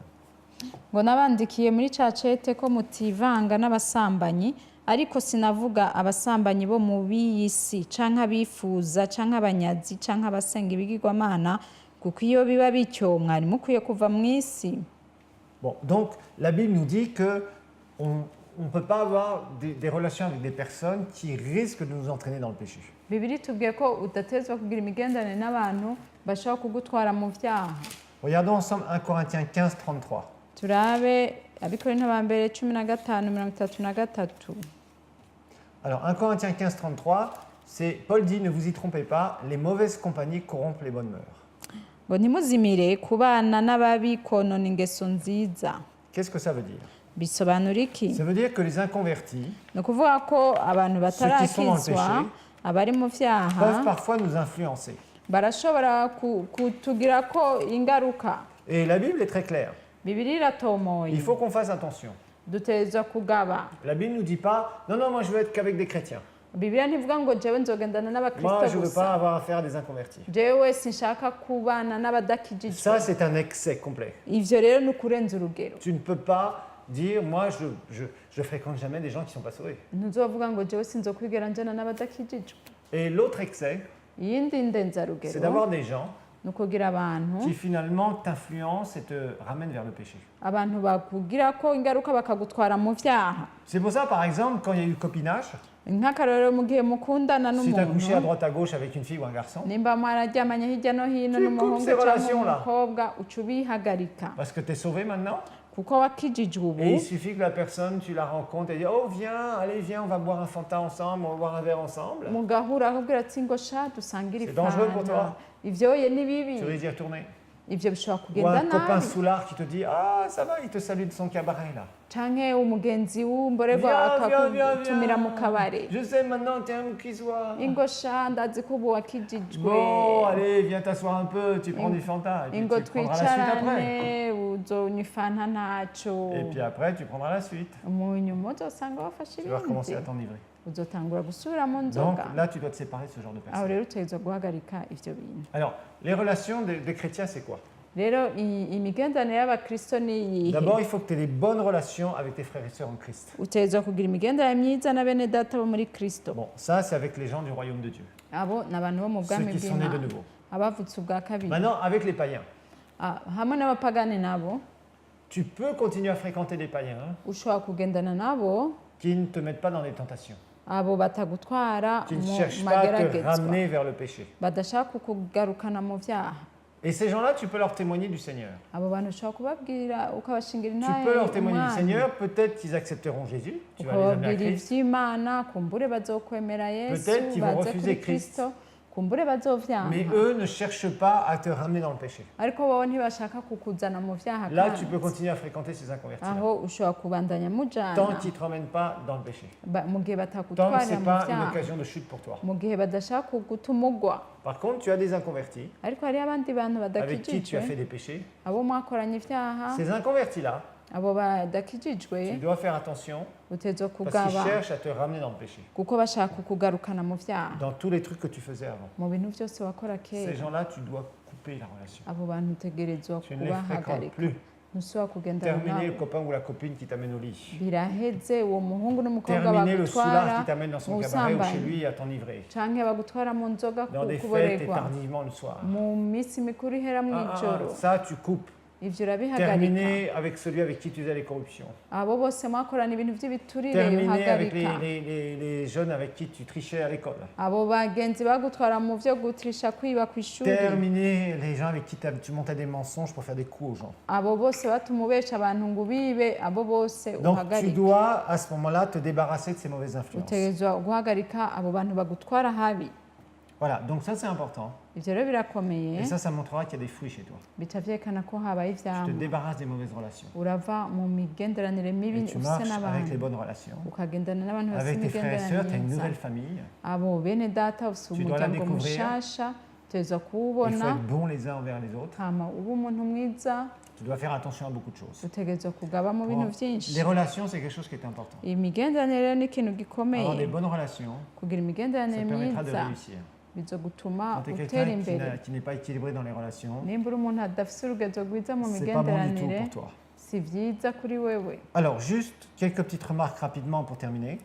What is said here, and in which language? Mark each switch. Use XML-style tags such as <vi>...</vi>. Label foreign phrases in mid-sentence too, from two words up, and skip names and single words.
<rn>ngo nabandikiye muri cya cete ko mutivanga n'abasambanyi, ariko sinavuga abasambanyi bo mu b'iyi si canke abifuza canke abanyazi canke abasenga ibigirwamana, kuko iyo biba bityo mwari mukwiye kuva mu isi.</rn> <fr>Bon, donc la Bible nous dit que on ne peut pas avoir des relations avec des personnes qui risquent de nous entraîner dans le péché.</fr> <rn>Bibiliya itubwiye ko udatezwa kugira imigenderanire n'abantu bashobora kugutwara mu vyaha.</rn> <fr>Regardons ensemble 1 Corinthiens 15, 33.</fr> <rn>Turabe abikorinto ba mbere 15:33.</rn> <fr>Alors 1 Corinthiens 15, 33, c'est Paul dit, ne vous y trompez pas, les mauvaises compagnies corrompent les bonnes mœurs.</fr> <rn>Ngo ntimuzimire kubana n'ababi konona ingeso nziza.</rn> <fr>Qu'est-ce que ça veut dire?</fr> <rn>Bisobanura iki?</rn> <fr>Ça veut dire que les inconvertis</fr> <rn>Ni ukuvuga ko abantu</rn> <fr>Ceux qui sont dans le péché</fr> <rn>batarakizwa, abari mu vyaha</rn> <fr>peuvent parfois nous influencer.</fr> <rn>barashobora kutugirako ingaruka.</rn> <fr>Et la Bible est très claire.</fr> <rn>Bibiliya iratomoye,</rn> <fr>Il faut qu'on fasse attention.</fr> <rn>dutegerezwa kugaba.</rn> <fr>La Bible ne nous dit pas, non, non, moi je veux être qu'avec des chrétiens.</fr> <rn>Bibiliya ntivuga ngo jewe nzogendana</rn> <fr>Moi,</fr> <rn>n'abakristo</rn> <fr>je ne veux pas</fr> <rn>gusa,</rn> <fr>avoir affaire à des inconvertis.</fr> <rn>jewe sinshaka kubana n'abadakijijwe.</rn> <fr>Ça, c'est un excès complet.</fr> <rn>Ivyo rero ni ukurenza urugero.</rn> <fr>Tu ne peux pas dire, moi, je fréquente jamais des gens qui ne sont pas sauvés.</fr> <rn>Ntuzovuga ngo jewe sinzokwigera njana n'abadakijijwe.</rn> <fr>Et l'autre excès,</fr> <rn>Iyindi</rn> <fr>c'est</fr> <rn>ndenzarugero</rn> <fr>d'avoir des gens</fr> <rn>ni ukugira abantu</rn> <fr>qui finalement t'influencent et te ramènent vers le péché.</fr> <rn>abantu bakugirako ingaruka bakagutwara mu vyaha.</rn> <fr>C'est pour ça, par exemple, quand il y a eu le copinage,</fr> <rn>Nk'akarorero mu gihe mukundana</rn> <fr>si tu as couché à</fr> <rn>n'umuntu,</rn> <fr>droite à gauche avec une fille ou un garçon,</fr> <rn>nimba mwararyamanye hirya no hino</rn> <fr>Tu</fr> <rn>n'umuhungu</rn> <fr>coupes ces</fr> <rn>cyangwa</rn> <fr>relations-là.</fr> <rn>umukobwa, uca ubihagarika</rn> <fr>parce que tu es sauvé maintenant,</fr> <rn>kuko wakijijwe ubu.</rn> <fr>et il suffit que la personne, tu la rencontres et dis, oh viens, allez viens, on va boire un Fanta ensemble, on va boire un verre ensemble.</fr> <rn>mugahura akubwira ati ngo sha dusangire</rn> <fr>C'est dangereux pour</fr> <rn>ifanta.</rn> <fr>toi.</fr> <rn>Ivyoye ni bibi,</rn> <fr>Tu risques d'y retourner.</fr> <rn>ivyo bishobora</rn> <fr>Ou</fr> <rn>kugenda</rn> <fr>un copain</fr> <rn>nabi.</rn> <fr>soulard qui te dit, ah ça va, il te salue de son cabaret là.</fr> <rn>Canke umugenzi w'umborerwa</rn> <fr>Viens, viens,</fr> <rn>akakutumira mu</rn> <fr>viens.</fr> <rn>kabare,</rn> <fr>Je sais maintenant, tu es un qui soit.</fr> <rn>ingo sha ndazi ko ubu wakijijwe,</rn> <fr>Bon, allez, viens t'asseoir un peu, tu prends du Fanta. Et puis</fr> <rn>ingo</rn> <fr>tu prendras la suite après.</fr> <rn>twicarane uzonywa ifanta ntaco,</rn> <fr>Et puis après, tu prendras la suite.</fr> <rn>mu nyuma uzosanga wafashe</rn> <fr>Tu vas recommencer à</fr> <rn>ibindi,</rn> <fr>t'enivrer.</fr> <rn>uzotangura gusubira mu</rn> <fr>Donc</fr> <rn>nzoga.</rn> <fr>là, tu dois te séparer de ce genre de</fr> <rn>Aho</rn> <fr>personnes.</fr> <rn>rero utegerezwa guhagarika ivyo bintu.</rn> <fr>Alors, les relations des chrétiens, c'est quoi?</fr> <rn>Rero imigenderanire y'abakristo ni iyihe?</rn> <fr>D'abord, il faut que tu aies des bonnes relations avec tes frères et sœurs en Christ.</fr> <rn>Utegerezwa kugira imigenderanire myiza na bene data bo muri kristo.</rn> <fr>Bon, ça, c'est avec les gens du royaume de Dieu.</fr> <rn>Abo ni abantu bo mu</rn> <fr>Ceux</fr> <rn>bwami</rn> <fr>qui sont nés de</fr> <rn>bw'Imana,</rn> <fr>nouveau.</fr> <rn>abavutse ubwa kabiri.</rn> <fr>Maintenant, avec les païens.</fr> <rn>Hamwe n'abapagani nabo</rn> <fr>Tu peux continuer à fréquenter des païens</fr> <rn>ushobora kugendana nabo,</rn> <fr>qui ne te mettent pas dans les tentations,</fr> <rn>abo batagutwara</rn> <fr>qui ne</fr> <rn>mu</rn> <fr>cherchent pas à te</fr> <rn>mageragezwa,</rn> <fr>ramener vers le péché.</fr> <rn>badashaka kukugarukana mu vyaha.</rn> <fr>Et ces gens-là, tu peux leur témoigner du Seigneur.</fr> <rn>Abo bantu ushobora kubabwira ukabashingira</rn> <fr>Tu</fr> <rn>intahe</rn> <fr>peux leur témoigner du</fr> <rn>umwana,</rn> <fr>Seigneur. Peut-être qu'ils accepteront Jésus. Tu vas les amener à</fr> <rn>ukababwira</rn> <fr>Christ.</fr> <rn>ivy'Imana, kumbure bazokwemera Yesu,</rn> <fr>Peut-être qu'ils vont</fr> <rn>baze</rn> <fr>refuser</fr> <rn>kuri</rn> <fr>Christ.</fr> <rn>Kristo, kumbure bazovyanka.</rn> <fr>Mais eux ne cherchent pas à te ramener dans le péché.</fr> <rn>Ariko bobo ntibashaka kukuzana mu vyaha</rn> <fr>Là,</fr> <rn>kandi.</rn> <fr>tu peux continuer à fréquenter ces inconvertis-là.</fr> <rn>Aho ushobora kubandanya</rn> <fr>Tant</fr> <rn>mujana</rn> <fr>qu'ils ne te ramènent pas dans le péché.</fr> <rn>mu gihe</rn> <fr>Tant que ce</fr> <rn>batakutwarira</rn> <fr>n'est</fr> <rn>mu</rn> <fr>pas une</fr> <rn>vyaha,</rn> <fr>occasion de chute pour toi.</fr> <rn>mu gihe badashaka kugutuma ugwa.</rn> <fr>Par contre, tu as des inconvertis</fr> <rn>Ariko hariho abandi bantu</rn> <fr>avec qui tu as fait</fr> <rn>badakijijwe,</rn> <fr>des péchés.</fr> <rn>abo mwakoranye ivyaha,</rn> <fr>Ces inconvertis-là,</fr> <rn>abo</rn> <fr>tu</fr> <rn>badakijijwe,</rn> <fr>dois faire attention</fr> <rn>utegerezwa</rn> <fr>parce qu'ils</fr> <rn>kugaba</rn> <fr>cherchent à te ramener dans le péché.</fr> <rn>kuko bashaka kukugarukana mu vyaha,</rn> <fr>Dans tous les trucs que tu faisais avant.</fr> <rn>mu bintu vyose wakora</rn> <fr>Ces</fr> <rn>kera.</rn> <fr>gens-là, tu dois couper la relation.</fr> <rn>Abo bantu utegerezwa</rn> <fr>Tu ne les fréquentes</fr> <rn>kubahagarika,</rn> <fr>plus.</fr> <rn>ntushobora kugendana</rn> <fr>Terminer le</fr> <rn>nabo.</rn> <fr>copain ou la copine qui t'amène au lit.</fr> <rn>Biraheze uwo muhungu n'umukobwa</rn> <fr>Terminer le soulard</fr> <rn>bagutwara</rn> <fr>qui t'amène dans son</fr> <rn>mu</rn> <fr>cabaret ou chez</fr> <rn>busambanyi,</rn> <fr>lui à t'enivrer.</fr> <rn>canke bagutwara mu nzoga</rn> <fr>Dans des fêtes et</fr> <rn>kuborerwa,</rn> <fr>tardivement le soir.</fr> <rn>mu minsi mikuru ihera mw'ijoro.</rn> <fr>Ça, tu coupes.</fr> <rn>Ivyo urabihagarika.</rn> <fr>Terminer avec celui avec qui tu faisais les corruptions.</fr> <rn>Abo bose mwakorana ibintu vy'ibiturire</rn> <fr>Terminer avec</fr> <rn>uhagarika.</rn> <fr>les jeunes avec qui tu trichais à l'école.</fr> <rn>Abo bagenzi bagutwara mu vyo gutrisha kwiba kw'ishuri.</rn> <fr>Terminer les gens avec qui tu montais des mensonges pour faire des coups aux gens.</fr> <rn>Abo bose batuma ubesha abantu ngo bibe, abo bose</rn> <fr>Donc tu</fr> <rn>uhagarika.</rn> <fr>dois à ce moment-là te débarrasser de ces mauvaises influences.</fr> <rn>Utegerezwa guhagarika abo bantu bagutwara habi.</rn> <fr>Voilà, donc ça c'est important.</fr> <rn>ibyo rero birakomeye</rn> <fr>Et ça montrera qu'il y a des fruits chez toi.</fr> <rn>bica byerekana ko habaye</rn> <fr>Tu te</fr> <rn>ivyamwa</rn> <fr>débarrasses des mauvaises relations.</fr> <rn>urava mu migenderanire mibi</rn> <fr>Et tu</fr> <rn>ufise</rn> <fr>marches avec</fr> <rn>n'abantu</rn> <fr>les bonnes relations.</fr> <rn>ukagendana n'abantu bafite</rn> <fr>Avec tes frères et sœurs, tu as une</fr> <rn>imigenderanire</rn> <fr>nouvelle</fr> <rn>myiza</rn> <fr>famille.</fr> <rn>abo bene data ufite</rn> <fr>Tu dois la</fr> <rn>umuryango</rn> <fr>découvrir.</fr> <rn>mushasha uteza</rn> <fr>Il faut</fr> <rn>kuwubona</rn> <fr>être bons les uns envers les autres.</fr> <rn>hama uba umuntu mwiza</rn> <fr>Tu dois faire attention à beaucoup de choses.</fr> <rn>utegerezwa kugaba mu bintu byinshi</rn> <fr>Les relations, c'est quelque chose qui est important.</fr> <rn>imigenderanire rero ni ikintu</rn> <fr>Avoir des</fr> <rn>gikomeye</rn> <fr>bonnes relations,</fr> <rn>kugira</rn> <fr>ça</fr> <rn>imigenderanire</rn> <fr>permettra de</fr> <rn>myiza</rn> <fr>réussir.</fr> <rn>bizogutuma</rn> <fr>Quand tu es</fr> <rn>utera</rn> <fr>quelqu'un</fr> <rn>imbere</rn> <fr>qui n'est pas équilibré dans les relations,</fr> <rn>nimba uri umuntu adafite urugezo rwiza mu</rn> <fr>c'est pas bon du tout</fr> <rn>migenderanire</rn> <fr>pour toi.</fr> <rn>si byiza kuri wewe</rn> <fr>Alors, juste quelques petites remarques rapidement pour terminer.</fr>